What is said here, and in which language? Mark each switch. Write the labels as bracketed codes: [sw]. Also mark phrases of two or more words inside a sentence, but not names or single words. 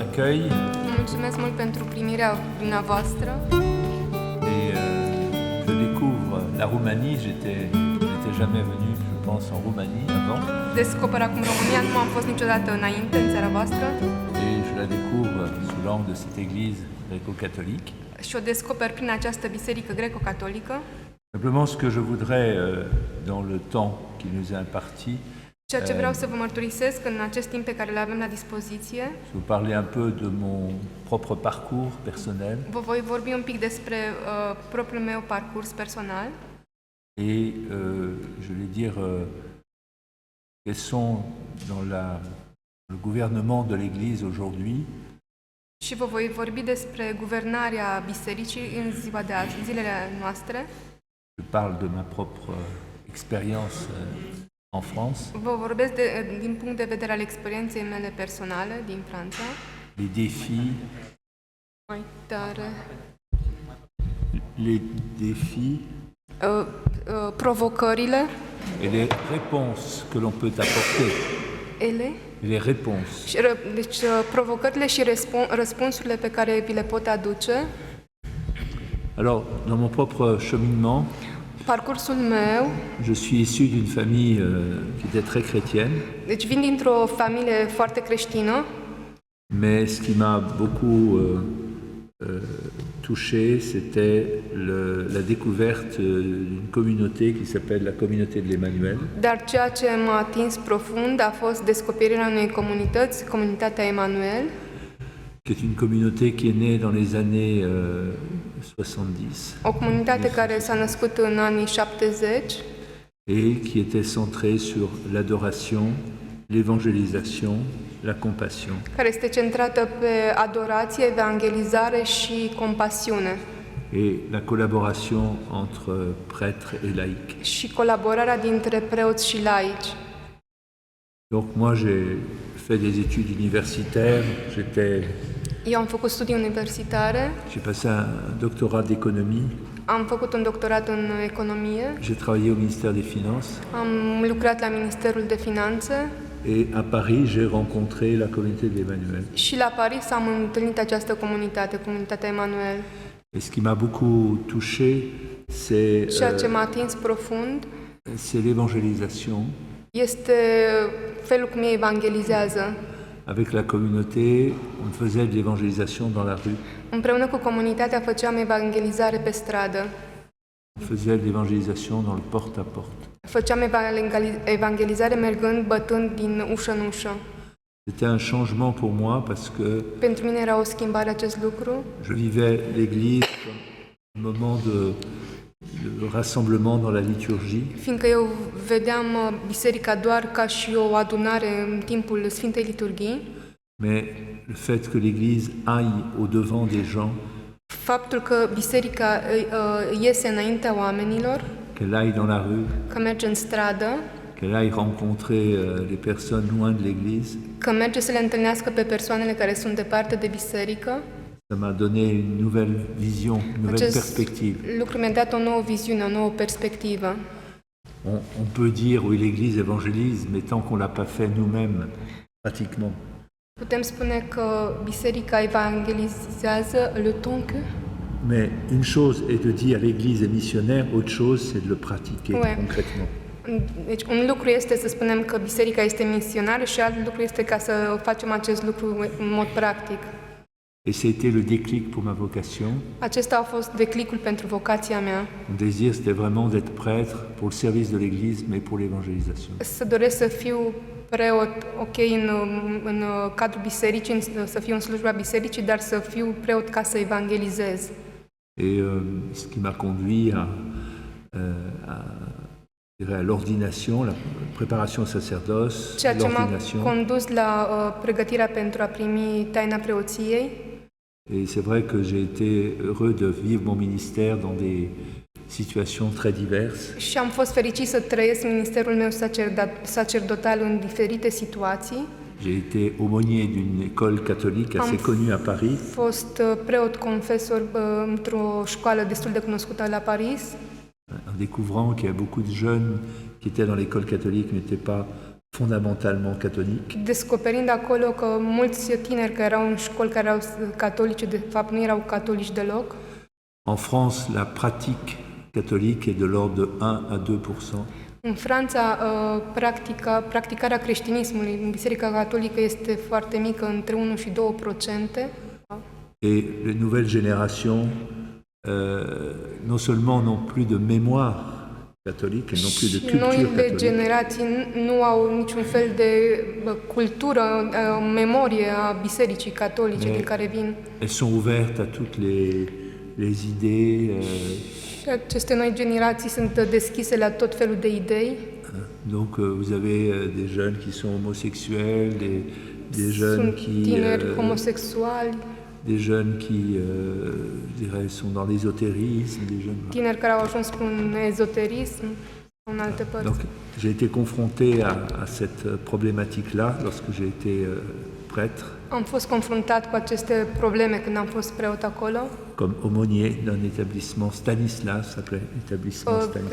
[fr] accueil. [ro] Mulțumesc mult pentru primirea dumneavoastră. [fr] Et je découvre la Roumanie. J'étais jamais venu, je pense, en Roumanie avant. [ro] Descoper acum România, nu am fost niciodată înainte în țara voastră [fr] Et je la découvre sous l'angle de cette église gréco-catholique. [ro] și o descoper prin această biserică greco-catolică. [fr] Simplement ce que je voudrais, dans le temps qui nous est imparti, [ro] Ceea ce vreau să vă mărturisesc în acest timp pe care îl avem la dispoziție, [fr] je vous parler un peu de mon propre parcours personnel [ro] vă voi vorbi un pic despre propriul meu parcurs personal [fr] et je vais dire quels sont dans le gouvernement de l'Église aujourd'hui [ro] și vă voi vorbi despre guvernarea bisericii în ziua de azi, zilele noastre. [fr] Je parle de ma propre expérience en France, [ro] Vă vorbesc din punct de vedere al experienței mele personale din Franța. [fr] les défis, [ro] Mai tare. Provocările, [fr] et les réponses que l'on peut apporter. Les réponses. [ro] deci provocările și răspunsurile pe care vi le pot aduce. [fr] Alors, dans mon propre cheminement, [ro] Parcursul meu, [fr] je suis issu d'une famille qui était très chrétienne, [ro] deci vin dintr-o familie foarte creștină, [fr] mais ce qui m'a beaucoup touché, c'était la découverte d'une communauté qui s'appelle la communauté de l'Emmanuel, [ro] dar ceea ce m-a atins profund a fost descoperirea unei comunități, comunitatea Emanuel, [fr] qui est une communauté qui est née dans les années 70 [ro] o comunitate care s-a născut în anii 70 [fr] et qui était centrée sur l'adoration, l'évangélisation, la compassion. [ro] care este centrată pe adorație, evangelizare și compasiune [fr] Et la collaboration entre prêtres et laïcs. [ro] și colaborarea dintre preoți și laici. [fr] Donc moi j'ai fait des études universitaires, [ro] Eu am făcut studii universitare, [fr] j'ai passé un doctorat d'économie, [ro] am făcut un doctorat în economie, [fr] j'ai travaillé au ministère des Finances [ro] am lucrat la Ministerul de Finanțe [fr] et à Paris j'ai rencontré la communauté de l'Emmanuel. [ro] și la Paris am întâlnit această comunitate, comunitatea Emanuel. [fr] Et ce qui m'a beaucoup touché, [ro] Ceea ce m-a atins profund [fr] c'est l'évangélisation. [ro] este felul cum ei evangelizează. [fr] Avec la communauté, on faisait de l'évangélisation dans la rue, [ro] Împreună cu comunitatea făceam evangelizare pe stradă. [fr] on faisait de l'évangélisation dans le porte-à-porte. [ro] Făceam evangelizare mergând, bătând din ușă în ușă. [fr] C'était un changement pour moi parce que [ro] Pentru mine era o schimbare acest lucru. [fr] je vivais l'Église comme un moment de rassemblement dans la liturgie, [ro] Fiindcă eu vedeam biserica doar ca și o adunare în timpul Sfintei Liturghii, [fr] mais le fait que l'Église aille au-devant des gens, [ro] faptul că biserica iese înaintea oamenilor, [fr] qu'elle aille dans la rue, [ro] că merge în stradă, [fr] qu'elle aille rencontrer les personnes loin de l'Église, [ro] că merge să le întâlnească pe persoanele care sunt departe de biserică, [fr] ça m'a donné une nouvelle vision, une nouvelle perspective. [ro] lucru mi-a dat o nouă viziune, o nouă perspectivă. [fr] On peut dire oui l'Église évangélise, mais tant qu'on l'a pas fait nous-mêmes, pratiquement. [ro] Putem spune că biserica evangelizează [fr] le temps que... Mais une chose est de dire l'Église est missionnaire, autre chose c'est de le pratiquer concrètement. [ro] Deci un lucru este să spunem că biserica este misionară și alt lucru este ca să facem acest lucru în mod practic. [fr] Et ça a été le déclic pour ma vocation. [ro] Acesta a fost declicul pentru vocația mea. [fr] Mon désir c'était vraiment d'être prêtre pour le service de l'Église, mais pour l'évangélisation. [ro] Să doresc să fiu preot, ok, în cadrul bisericii, să fiu în slujba bisericii, dar să fiu preot ca să evangelizez. [fr] Et ce qui m'a conduit à l'ordination, la préparation au sacerdoce, [ro] Ceea ce m-a [fr] l'ordination. [ro] condus la pregătirea pentru a primi taina preoției. [fr] Et c'est vrai que j'ai été heureux de vivre mon ministère dans des situations très diverses. [ro] Și am fost fericit să trăiesc ministerul meu sacerdotal în diferite situații. [fr] J'ai été aumônier d'une école catholique assez connue à Paris. [ro] Am fost preot confesor într-o școală destul de cunoscută la Paris. [fr] En découvrant qu'il y a beaucoup de jeunes qui étaient dans l'école catholique n'étaient pas fondamentalement catholique. [ro] descoperind acolo că mulți tineri care erau în școli care erau catolice, de fapt nu erau catolici deloc. [fr] En France, la pratique catholique est de l'ordre de 1 à 2%. [ro] În Franța, practicarea creștinismului în Biserica Catolică este foarte mică, între 1 și 2%. [fr] Et les nouvelles générations, non seulement n'ont plus de mémoire catholique, elles n'ont plus de [ro] Și [fr] culture [ro] noile [fr] catholique, [ro] generații nu au niciun fel de cultură, memorie a Bisericii Catolice din care vin. [fr] elles sont ouvertes à toutes les idées. [ro] Și aceste noi generații sunt deschise la tot felul de idei. [fr] Donc vous avez des jeunes qui sont homosexuels, des jeunes [ro] Sunt [fr] qui... [ro] tineri homosexuali, [fr] des jeunes qui, je dirais, sont dans l'ésotérisme, des jeunes... [ro] tineri care au ajuns în ezoterism, în alte părți. [fr] Donc j'ai été confronté à cette problématique-là lorsque j'ai été prêtre, [ro] Am fost confruntat cu aceste probleme când am fost preot acolo. [fr] comme aumônier d'un établissement Stanislas, s'appelait établissement Stanislas.